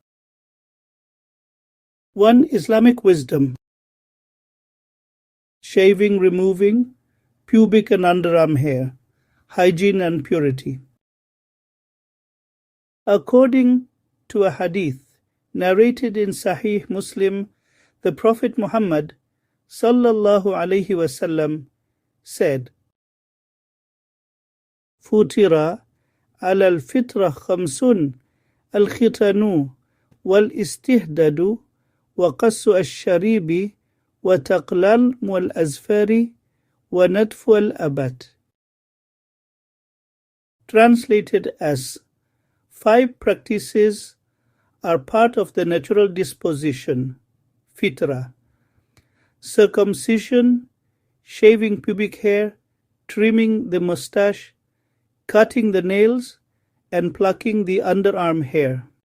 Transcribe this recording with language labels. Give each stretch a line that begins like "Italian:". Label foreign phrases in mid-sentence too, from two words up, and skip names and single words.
English: 1. Islamic Wisdom. Shaving, removing pubic and underarm hair, hygiene and purity. According to a hadith narrated in Sahih Muslim, the Prophet Muhammad
Arabic: صلى الله عليه وسلم
English: said,
Arabic: فطرة الفطرة خمس الختان والاستحداد وقص الشارب وتقلل والأظفار ونتف الأبد.
English: Translated as, 5 practices are part of the natural disposition, Fitrah: circumcision, shaving pubic hair, trimming the moustache, cutting the nails, and plucking the underarm hair.